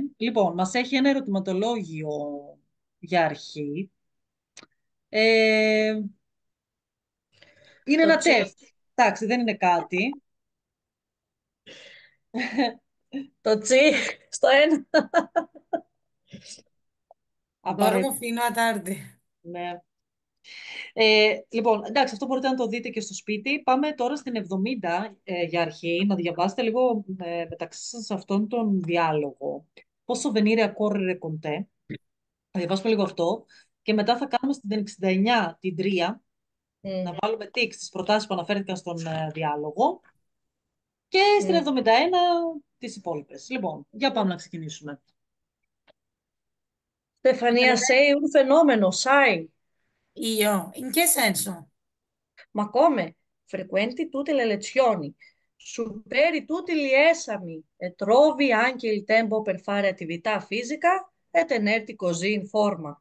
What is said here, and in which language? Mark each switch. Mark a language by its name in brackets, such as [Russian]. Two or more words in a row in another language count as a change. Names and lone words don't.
[Greek] Λοιπόν, μας έχει ένα ερωτηματολόγιο για αρχή. Ε, είναι το ένα τσι. τεστ. Εντάξει, δεν είναι κάτι. Το τσι στο ένα. [Italian] Dormo [Greek] Απαραίτητο. [Italian] fino a tardi. [Greek] Ναι. Λοιπόν, εντάξει, αυτό μπορείτε να το δείτε και στο σπίτι. Πάμε τώρα στην 70 για αρχή, να διαβάσετε λίγο μεταξύ σας αυτόν τον διάλογο. [Italian] Πόσο venire a correre con te. [Greek] Θα διαβάσουμε λίγο αυτό. Και μετά θα κάνουμε στην 69 την 3, Μμ, να βάλουμε τικ στις προτάσεις που αναφέρθηκαν στον διάλογο. Και στην μμ. 71 τις υπόλοιπες. Λοιπόν, για πάμε να ξεκινήσουμε. Στεφανία, [Italian] sei un fenomeno, sai. Io? In che senso? Ma come? Frequenti tutte le lezioni, superi tutti gli esami e trovi anche il tempo per fare attività fisica e tenerti così in forma.